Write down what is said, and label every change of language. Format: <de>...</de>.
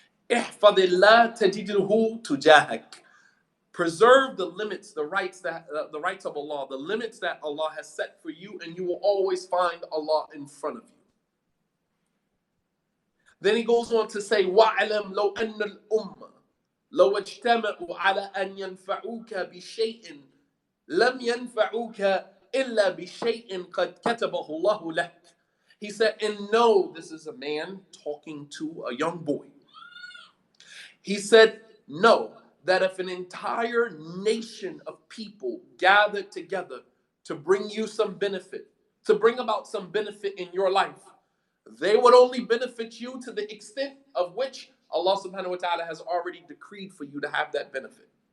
<ar>Ihfadillah tajidhu tujahak.</ar> <en>Preserve the limits, the rights of Allah, the limits that Allah has set for you, and you will always find Allah in front of you. Then he goes on to say,</en> <ar>وَعْلَمْ لَوْ أَنَّ الْأُمَّةِ لو اجتمعوا على أن ينفعوك بشيء لم ينفعوك إلا بشيء قد كتبه الله لك.</ar> <en>He said, and no, this is a man talking to a young boy. He said, no, that if an entire nation of people gathered together to bring you some benefit, to bring about some benefit in your life, they would only benefit you to the extent of which Allah subhanahu wa ta'ala has already decreed for you to have that benefit.</en>